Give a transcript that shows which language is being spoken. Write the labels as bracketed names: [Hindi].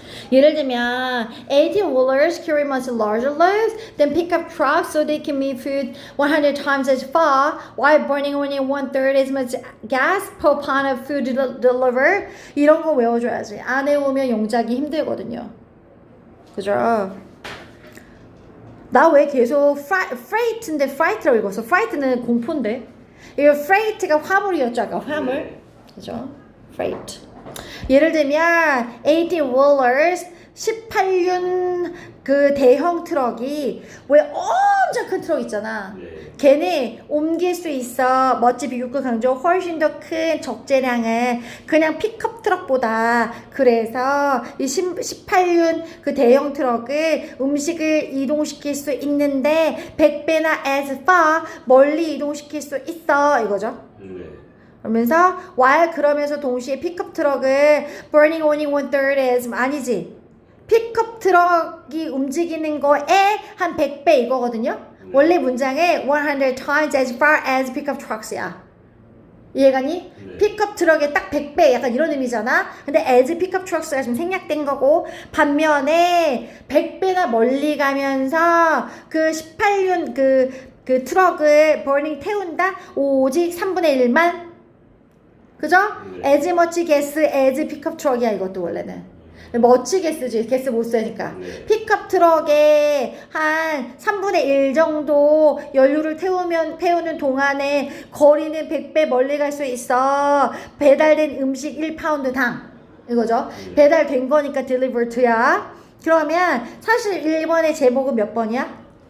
[English] 예를 들면 18-wheelers carry much larger loads than pickup trucks so they can move food 100 times as far while burning only 1/3 as much gas per pound of food delivered. [Korean] 이런 거 외워줘야지. 안 외우면 영작이 힘들거든요. 그죠? 나 왜 계속 freight인데 fright라고 읽었어? fright는 공포인데. 이거 freight가 화물이었죠. 아까 화물. 그죠? freight. 예를 들면 18-wheelers 18륜 그 대형 트럭이 왜 엄청 큰 트럭 있잖아. 걔네 옮길 수 있어. 멋지 비교급 강조 훨씬 더 큰 적재량을 그냥 픽업 트럭보다. 그래서 이 18륜 그 대형 트럭을 음식을 이동시킬 수 있는데 100배나 as far 멀리 이동시킬 수 있어 이거죠. 그러면서 while 그러면서 동시에 픽업 트럭을 [English] burning only 1/3 as [Korean] 아니지. 픽업 트럭이 움직이는 거에 한 100배 이거거든요. 원래 문장에 [English] 100 times as far as pickup trucks [Korean] 야. 이해가니? 픽업 트럭에 딱 100배 약간 이런 의미잖아. 근데 [English] as pickup trucks [Korean] 가 좀 생략된 거고 반면에 100배나 멀리 가면서 그 18륜 그 트럭을 burning 태운다. 오직 3분의 1만 그죠? [English] as much gas as pickup truck [Korean] 이야 이것도 원래는. much gas지. gas 못 쓰니까. 픽업 트럭에 한 3분의 1 정도 연료를 태우는 동안에 거리는 100배 멀리 갈 수 있어. 배달된 음식 1파운드당. 이거죠? 배달된 거니까 delivered야. 그러면 사실 1번의 제목은 몇 번이야?